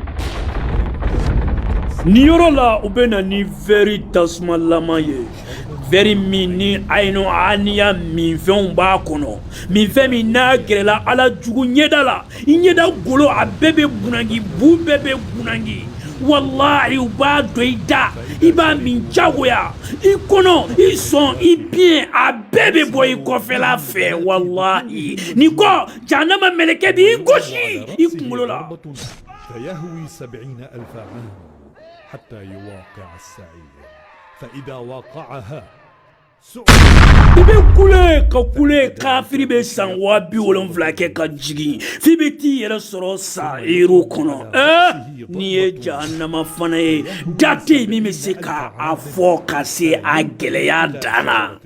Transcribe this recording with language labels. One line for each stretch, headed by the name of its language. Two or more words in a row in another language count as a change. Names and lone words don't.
Bambara: ni yɔrɔ la u bɛ na ni vɛri tasumalama ye vɛri min ni ayinu aniya minfɛnw b'a kɔnɔ minfɛn min n'a gɛrɛla ala jugu ɲɛda la i ɲɛda golo a bɛɛ bɛ bunagi bu bɛɛ bɛ bunagi wallahi u b'a dɔn i da i b'a min jagoya i kɔnɔ i sɔn i biɲɛ a bɛɛ bɛ bɔ i kɔfɛla fɛ wallahi ni kɔ jahannama mɛlɛkɛ b'i gosi i kunkolo la
Arabic: فيهوي 70,000 عام حتى يواقع السعير فإذا واقعها
Bambara: i bɛ kule ka kule kafiri bɛ san 70,000 kɛ ka jigin f'i bɛ t'i yɛrɛ sɔrɔ sa'iru kɔnɔ n'i ye jahannama fana ye da tɛ yen min bɛ se k'a fɔ ka se a gɛlɛya dan na